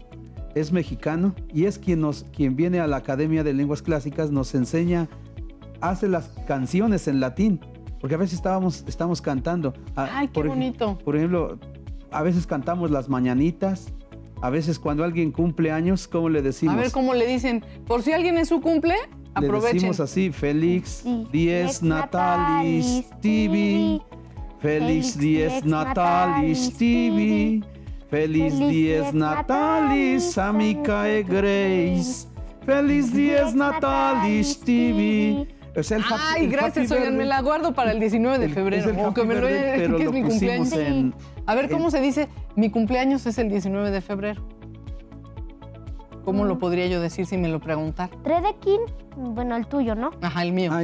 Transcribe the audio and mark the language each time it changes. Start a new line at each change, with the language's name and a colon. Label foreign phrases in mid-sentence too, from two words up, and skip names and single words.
Spanish: Es mexicano y es quien viene a la Academia de Lenguas Clásicas, nos enseña, hace las canciones en latín, porque a veces estamos cantando. Ay, qué bonito. Por ejemplo, a veces cantamos las mañanitas, a veces cuando alguien cumple años, ¿cómo le decimos? A ver cómo le dicen. Por si alguien es su cumple, Le aprovechen. decimos así, Félix Sí.
Latin: dies natalis tibi, Félix dies natalis tibi, Félix dies natalis amicae Grace, Félix dies natalis tibi.
Spanish: O sea, Ay, el gracias, Happy oigan, me Birthday, la guardo para el 19 de es febrero. el O que Happy me lo Birthday, pero que es lo mi pusimos cumpleaños. A ver, ¿cómo se dice? Mi cumpleaños es el 19 de febrero. ¿Cómo lo podría yo decir si me lo preguntar? Tredekin, bueno, el tuyo, ¿no? Ajá, el mío.